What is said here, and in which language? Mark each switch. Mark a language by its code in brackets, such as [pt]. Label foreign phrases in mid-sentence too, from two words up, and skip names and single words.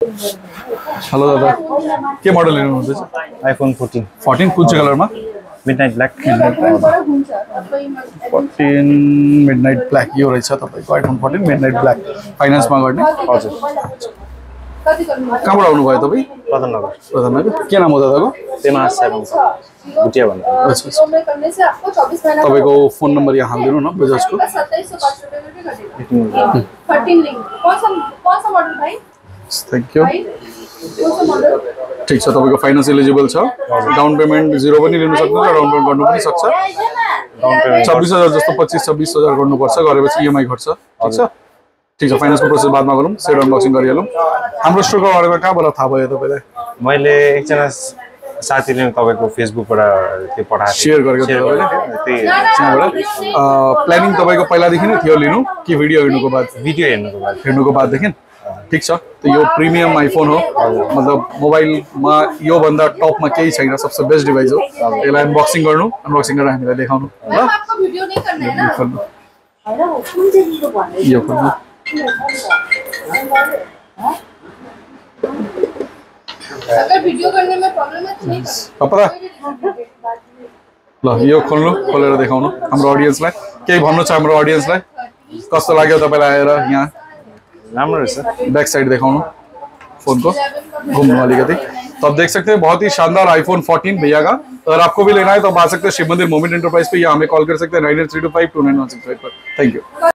[ne] हेलो दादा, के मोडल लिनु हुँदैछ? iPhone 14 कुन चाहिँ कलरमा? [en] midnight black [ne] 14 [en] midnight black [ne] यो रहेछ तपाईको iPhone 14 [en] midnight black [ne] फाइनान्समा गर्ने हजुर कहाँबाट आउनु भयो तपाई? प्रधाननगर के नाम हो दादाको? तेमा सेभेन गुटिया भन्नु अच्छा तपाईको फोन नम्बर यहाँ हाल्दिनु न बजाजको [hi] 13 लिंक कौन सा मॉडल भाई? [en] thank you [ne] ठीक छ तपाईको फाइनान्स एलिजिबल छ [en] down payment [ne] 0 पनि लिन सक्नुहुन्छ [en] down payment [ne] गर्नु पनि सक्छ [en] down payment [ne] 26000 जस्तो 25-26000 गर्नु पर्छ गरेपछि EMI घट्छ ठीक छ फाइनान्सको प्रोसेस बादमा गरौँ सेट अनबक्सिङ गरिहालौँ हाम्रो स्टोरको बारेमा कहाँबाट थाहा भयो तपाईलाई मैले एकजना साथीले तपाईको फेसबुकबाट त्यो पठाएको शेयर गरेको थियो तपाईले प्लानिङ तपाईको पहिलादेखि नै थियो लिनु कि भिडियो हेर्नुको बाद देखि ठीक छ तो यो प्रिमियम आइफोन हो मतलब मोबाइलमा यो भन्दा टपमा केही छैन सबसे बेस्ट डिभाइस हो यसलाई अनबक्सिङ गरेर हामीलाई देखाउनु ल [hi] आपको वीडियो नहीं करना है ना [ne] यो खोल्नु [hi] अगर वीडियो करने में प्रॉब्लम है तो नहीं [ne] पपरा ल यो खोल्नु खोलेर देखाउनु हाम्रो ऑडियन्सलाई केही भन्नु छ हाम्रो ऑडियन्सलाई कस्तो लाग्यो तपाईलाई आएर यहाँ राम्रो रहेछ [en] back side [hi] दिखाऊं फोन को घूमने वाली गति तो आप देख सकते हैं बहुत ही शानदार iPhone 14 भैया का अगर आपको भी लेना है तो आप आ सकते हैं शिव मंदिर मोमेंट एंटरप्राइज पे या हमें कॉल कर सकते हैं 9832529165 पर [en] thank you.